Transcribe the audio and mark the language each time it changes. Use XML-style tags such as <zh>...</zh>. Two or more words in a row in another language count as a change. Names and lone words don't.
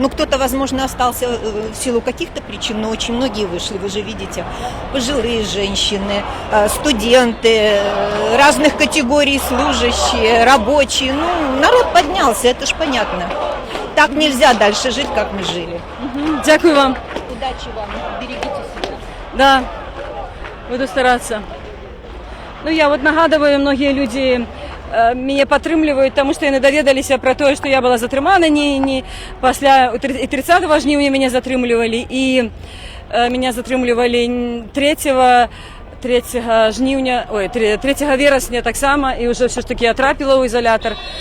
<ru>Ну, кто-то, возможно, остался в силу каких-то причин, но очень многие вышли, вы же видите, пожилые женщины, студенты, разных категорий служащие, рабочие. Ну, народ поднялся, это ж понятно. Так нельзя дальше жить, как мы жили.</ru> <uk>Дякую вам.</uk> <ru>Удачи вам, берегите себя. Да, буду стараться. Ну, я вот нагадываю, многие люди меня</ru> <be>падтрымліваюць, тому што яны даведаліся пра тое, што я была затрымана не пасля 30 жніўня мяне затрымлівалі, і меня затрымлівалі 3 жніўня, ой, 3 верасня таксама, і ўжо</be> <ru>все ж таки</ru> <be>я трапіла ў ізалятар.</be>